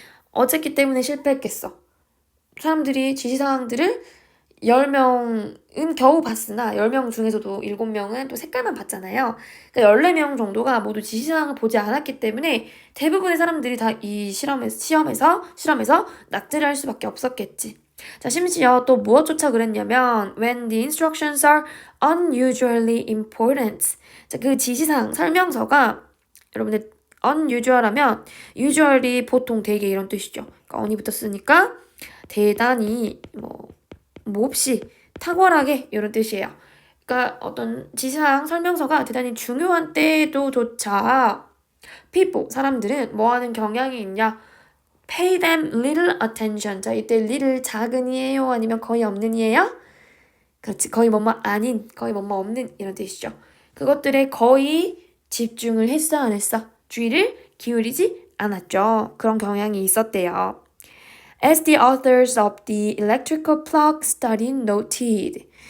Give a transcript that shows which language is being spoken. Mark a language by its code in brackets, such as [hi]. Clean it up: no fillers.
[ko] 어쨌기 때문에 실패했겠어. 사람들이 지시사항들을 10명은 겨우 봤으나 10명 중에서도 7명은 또 색깔만 봤잖아요. 그러니까 14명 정도가 모두 지시사항을 보지 않았기 때문에 대부분의 사람들이 다 이 시험에서 낙제를 할 수밖에 없었겠지. 자, 심지어 또 무엇조차 그랬냐면 [en] when the instructions are unusually important. [ko] 자, 그 지시사항 설명서가 여러분들 unusual하면 usually 보통 되게 이런 뜻이죠. 그러니까 on이부터 쓰니까 대단히 몹시 탁월하게 이런 뜻이에요. 그러니까 어떤 지시사항 설명서가 대단히 중요한 때에도조차 people, 사람들은 뭐 하는 경향이 있냐? [en] pay them little attention. [ko] 자, 이때 little 작은이에요? 아니면 거의 없는이에요? 그렇지, 거의 뭐뭐 아닌, 거의 뭐뭐 없는 이런 뜻이죠. 그것들에 거의 집중을 했어, 안 했어? 주의를 기울이지 않았죠. 그런 경향이 있었대요. [en] As the authors of the electrical plug study noted.